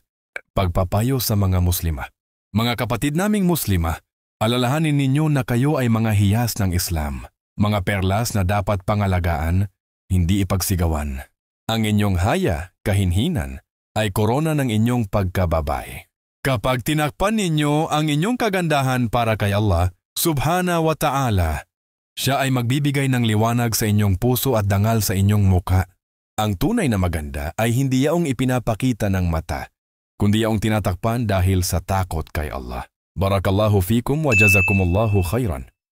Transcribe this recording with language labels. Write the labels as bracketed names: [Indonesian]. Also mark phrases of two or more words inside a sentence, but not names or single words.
[Filipino] Pagpapayo sa mga Muslima. Mga kapatid naming Muslima, alalahanin ninyo na kayo ay mga hiyas ng Islam, mga perlas na dapat pangalagaan, hindi ipagsigawan. Ang inyong haya, kahinhinan, ay korona ng inyong pagkababae. Kapag tinakpan ninyo ang inyong kagandahan para kay Allah, [Arabic] سبحانه وتعالى, [Filipino] siya ay magbibigay ng liwanag sa inyong puso at dangal sa inyong muka. Ang tunay na maganda ay hindi yaong ipinapakita ng mata, kundi yaong tinatakpan dahil sa takot kay Allah. [Arabic] بارك الله فيكم وجزاكم الله خيرا.